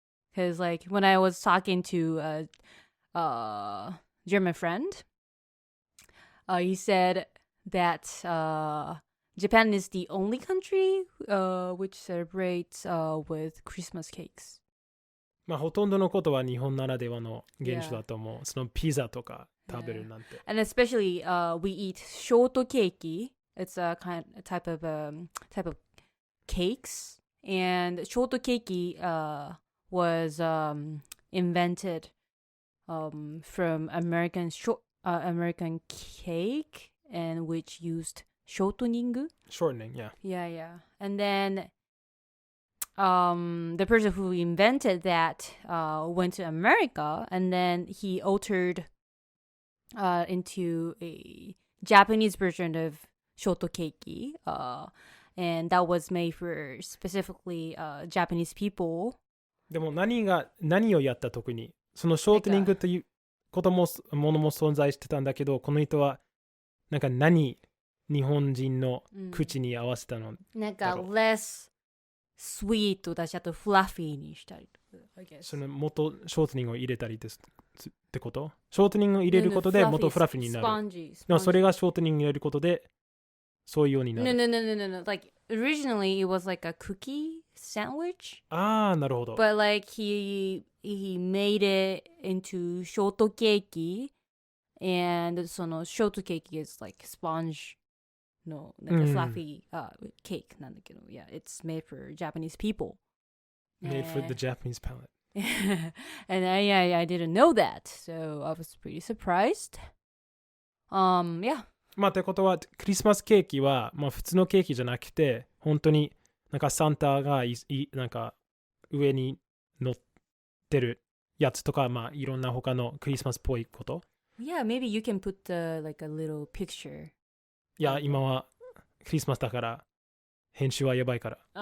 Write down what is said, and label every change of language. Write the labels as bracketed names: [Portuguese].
[English] Because like when I was talking to a German friend, he said that Japan is the only country which celebrates with Christmas cakes. [Japanese] まあ、ほとんどのことは日本ならではの現象だと思う。そのピザとか食べるなんて。 [English] And especially we eat shortcake. It's a type of cakes. And shortcake was invented from American cake, and which used shortening. Shortening, yeah. Yeah. And then the person who invented that went to America, and then he altered into a Japanese version of shortcake, and that was made for specifically Japanese people. [Japanese] でも何をやった特にそのショートニングということもものも存在してたんだけど、この人はなんか日本人の口に合わせたの、なんか [English] less sweet [Japanese] だし、あと fluffy にしたりとか、 [English] I guess. [Japanese] その元ショートニングを入れたりってこと？ショートニングを入れることで元フラフィーになる。 [English] Spongy. [Japanese] でもそれがショートニングを入れることでそういうようになる。 [English] No. Like originally it was like a cookie sandwich. [Japanese] なるほど。 [English] But like he made it into shortcake, and [Japanese] その [English] shortcake is like sponge [Japanese] のなんか [English] fluffy cake [Japanese] なんだけど、 [English] yeah, it's made for Japanese people. Made for the Japanese palate. And I didn't know that, so I was pretty surprised. Yeah. [Japanese] まあってことはクリスマスケーキはまあ普通のケーキじゃなくて本当になんかサンタがなんか上に乗ってるやつとか、まあいろんな他のクリスマスっぽいこと。 [English] Yeah, maybe you can put like a little picture. [Japanese] いや、今はクリスマスだから編集はやばいから。